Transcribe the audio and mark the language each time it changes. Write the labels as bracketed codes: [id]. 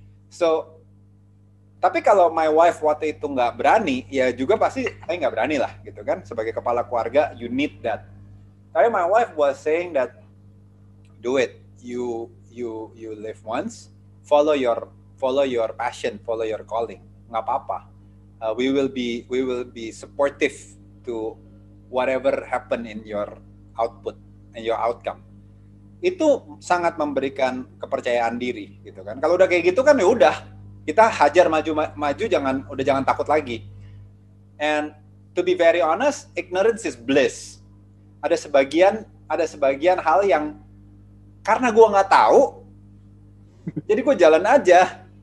[id] So, tapi kalau [en] my wife [id] waktu itu nggak berani, ya juga pasti saya nggak berani lah gitu kan. Sebagai kepala keluarga, [en] you need that. Tapi my wife was saying that, do it. You live once, follow your passion, follow your calling. [id] Nggak apa-apa. [en] We will be supportive to whatever happen in your output and your outcome. [id] Itu sangat memberikan kepercayaan diri gitu kan. Kalau udah kayak gitu kan ya udah, kita hajar maju, jangan takut lagi. [en] And to be very honest, ignorance is bliss. [id] Ada sebagian hal yang karena gue nggak tahu, jadi gue jalan aja.